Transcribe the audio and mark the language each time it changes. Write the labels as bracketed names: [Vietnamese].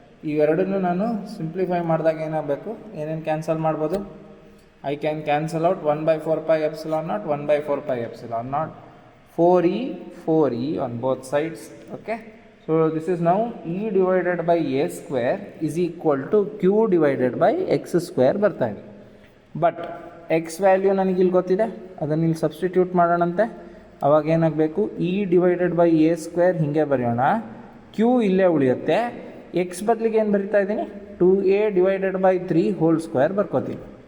[Kannada] ಇವೆರಡನ್ನು ನಾನು ಸಿಂಪ್ಲಿಫೈ ಮಾಡಿದಾಗ ಏನಾಗಬೇಕು, ಏನೇನು ಕ್ಯಾನ್ಸಲ್ ಮಾಡ್ಬೋದು, [English] I can cancel out 1/4πε0, 1/4πε0, 4E on both sides. Okay, so this is now E divided by a² is equal to Q divided by x² [Kannada] ಬರ್ತಾ ಇದೆ. But X value ನನಗಿಲ್ಲಿ ಗೊತ್ತಿದೆ, ಅದನ್ನು ಇಲ್ಲಿ ಸಬ್ಸ್ಟಿಟ್ಯೂಟ್ ಮಾಡೋಣಂತೆ. ಅವಾಗ ಏನಾಗಬೇಕು, E ಡಿವೈಡೆಡ್ ಬೈ a² ಹೀಗೆ ಬರೆಯೋಣ, Q ಇಲ್ಲೇ ಉಳಿಯುತ್ತೆ. ಎಕ್ಸ್ ಬದಲಿಗೆ ಏನು ಬರಿತಾ ಇದ್ದೀನಿ, 2a divided by 3 whole square ಬರ್ಕೋತೀನಿ.